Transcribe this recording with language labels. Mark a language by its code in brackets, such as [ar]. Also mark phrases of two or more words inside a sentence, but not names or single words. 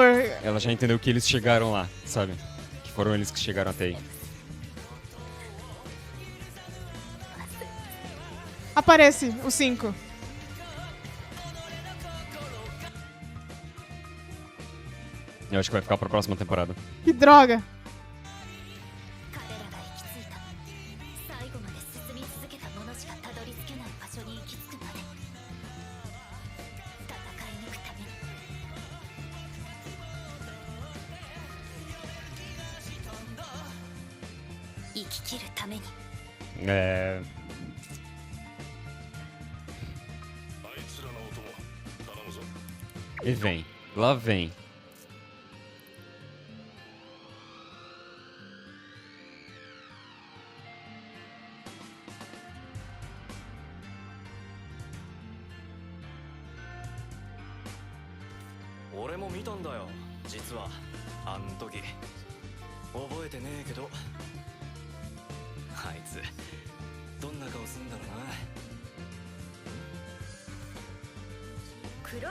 [pt] Ela já entendeu que eles chegaram lá, sabe? Que foram eles que chegaram até aí. Aparece o 5. Eu acho que vai ficar pra próxima temporada. Que droga. [ja] 彼らが行き着いた最後まで進み続けた者しかたどり着けない場所に行き着くまで戦い抜くために生き切るために [pt] É. [ja] あいつらの音も頼むぞ。 [pt] E vem. Lá vem. [ja] 俺も見たんだよ実はあん時覚えてねえけどあいつどんな顔すんだろうな。